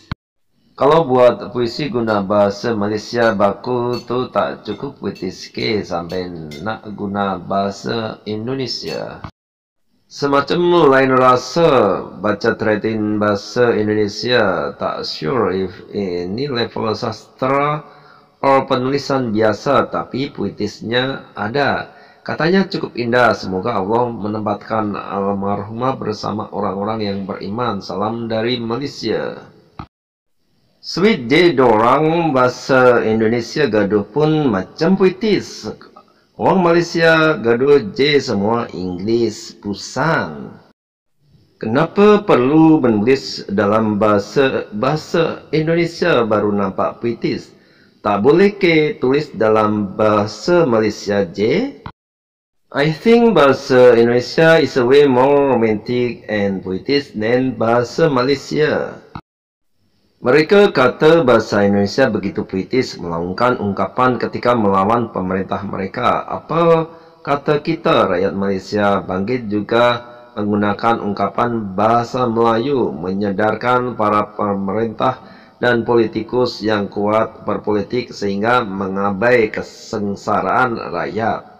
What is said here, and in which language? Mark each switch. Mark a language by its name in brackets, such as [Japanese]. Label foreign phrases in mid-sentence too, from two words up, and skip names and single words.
[Malay] Kalau buat puisi guna bahasa Malaysia baku tu tak cukup puitis ke sampai nak guna bahasa Indonesia. Semacam lain rasa baca tretin bahasa Indonesia, tak [English] sure if [Malay] ini level sastra penulisan biasa tapi puitisnya ada. Katanya cukup indah. Semoga Allah menempatkan almarhumah bersama orang-orang yang beriman. Salam dari Malaysia. Sweet je dorang bahasa Indonesia gaduh pun macam puitis. Orang Malaysia gaduh je semua Inggeris pusang. Kenapa perlu menulis dalam bahasa Indonesia baru nampak puitis? Tak boleh ke tulis dalam bahasa Malaysia je? [English] I think [Malay] bahasa Indonesia [English] is a way more romantic and puitis than [Malay] bahasa Malaysia. Mereka kata bahasa Indonesia begitu puitis melaungkan ungkapan ketika melawan pemerintah mereka. Apa kata kita rakyat Malaysia bangkit juga menggunakan ungkapan bahasa Melayu menyadarkan para pemerintah dan politikus yang kuat berpolitik sehingga mengabai kesengsaraan rakyat.